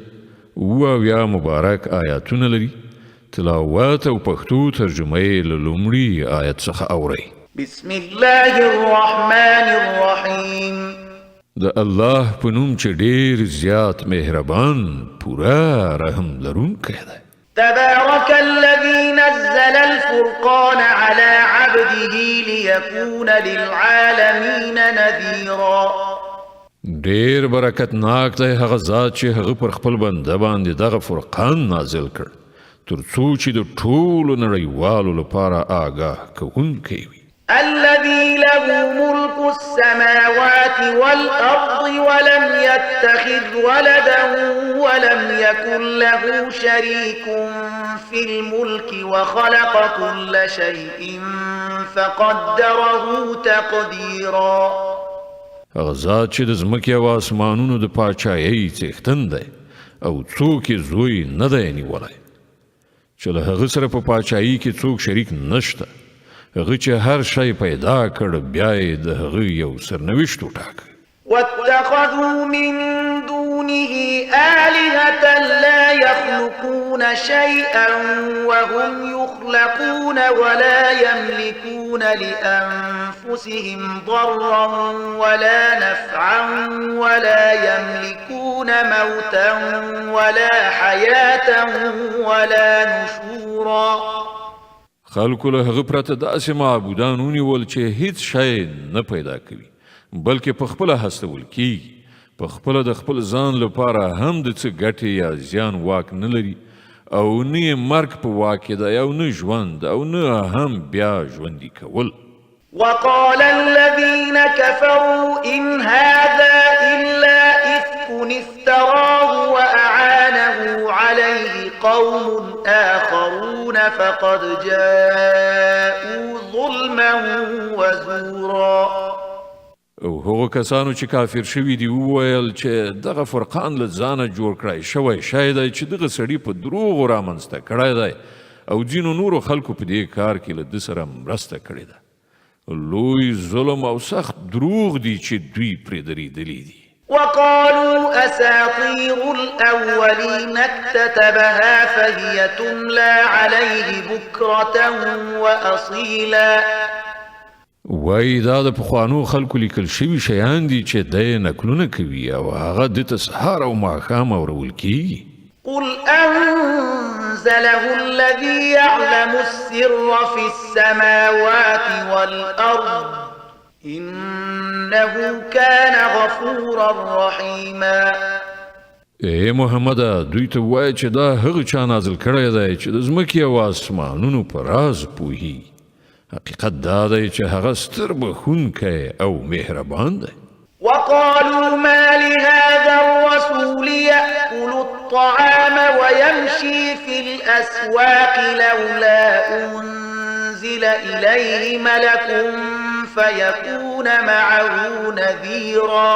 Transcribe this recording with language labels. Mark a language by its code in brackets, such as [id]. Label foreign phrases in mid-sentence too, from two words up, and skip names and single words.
[ps] اویا مبارک آیاتونه لري. تلاوت او پښتو ترجمه یې له لومړي آیت څخه اورئ. [ar] بسم الله الرحمن الرحیم. [ps] د الله په نوم چې ډېر زیات مهربان پورا رحم لرونکی دی. [ar] تبارك الذي نزل الفرقان على عبده ليكون للعالمين نذيرا. [ps] ډېر برکتناک دی هغه ذات چې هغه پر خپل بنده باندې دغه فرقان نازل کړ تر څو چې د ټولو نړیوالو لپاره آګاه کوونکی وي. [ar] الذي له ملك السماوات والأرض ولم يتخذ ولدا ولم يكن له شريك في الملك وخلق كل شيء فقدره تقديرا. [ps] هغه ذات چې د ځمکې او آسمانونو د پاچایۍ څښتن دی او څوک یې زوی نه دی نیولی چې له هغه سره په پاچایۍ کې څوک شریک نشته. هغه چې هر شی پیدا کړ بیا یې د هغه یو سرنوشت وټاکه. [ar] واتخذوا من دونه آلهة لا يخلقون شيئا وهم يخلقون ولا يملكون لأنفسهم ضرا ولا نفعا ولا يملكون موتا ولا حياة ولا نشورا. [ps] خلکو له هغه پرته داسې معبودان ونیول چې هیڅ شی نه پیدا کوي بلکې په خپله هستول کیږي. په خپله د خپل ځان لپاره هم د څه ګټې یا زیان واک نه لري او نه یې مرګ په واک کې دی او نه ژوند او نه هم بیا ژوندي کول. [ar] وقال الذين كفروا إن هذا إلا إفك افتراه وأعانه عليه قوم آخرون فقد جاءوا ظلما وزورا. [ps] او هغه کسانو چې کافر شوي دي وویل چې دغه فرقان له ځانه جوړ کړی شوی شی دی چې دغه سړي په دروغو رامنځته کړی دی او ځینو نورو خلکو په دې کار کې له ده سره مرسته کړې ده. لوی ظلم او سخت دروغ دي چې دوی پرې درېدلي دي. [ar] وقالوا أساطير الأولين اكتتبها فهي تملى عليه بكرة وأصيلا. [ps] وای دا د پخوانو خلکو لیکل شوي شیان دي چې دی نکلونه کوي او هغه د ته سهار او ماښام اورول کیږي. [ar] قل أنزله الذي يعلم السر في السماوات والأرض إنه كان غفورا رحيما. [ps] ای محمده دوی ته وایه چې دا هغه چا نازل کړی دی چې د ځمکې او آسمانونو په راز پوهیږي. حقیقت دا دی چې هغه ستر بخښونکی او مهربان دی. [ar] وقالوا ما لهذا الرسول يأكل الطعام ويمشي في الأسواق لولا أنزل إليه ملك فيكون معه نذيرا.